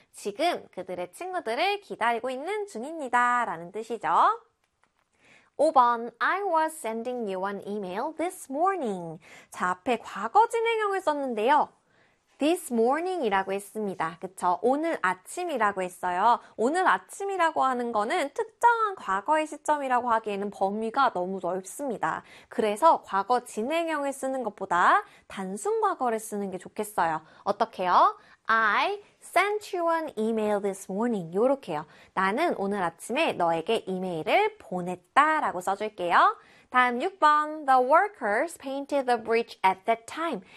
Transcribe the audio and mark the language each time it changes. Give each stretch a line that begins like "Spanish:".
Korean: 지금 그들의 친구들을 기다리고 있는 중입니다. 라는 뜻이죠.
English: 5번, I was sending you an email this morning.
Korean: 자, 앞에 과거 진행형을 썼는데요.
English: This morning
Korean: 이라고 했습니다. 그쵸? 오늘 아침이라고 했어요. 오늘 아침이라고 하는 거는 특정한 과거의 시점이라고 하기에는 범위가 너무 넓습니다. 그래서 과거 진행형을 쓰는 것보다 단순 과거를 쓰는 게 좋겠어요. 어떻게요?
English: I sent you an email this morning.
Korean: 요렇게요. 나는 오늘 아침에 너에게 이메일을 보냈다라고 써줄게요. 다음 6번.
English: The workers painted the bridge at that time.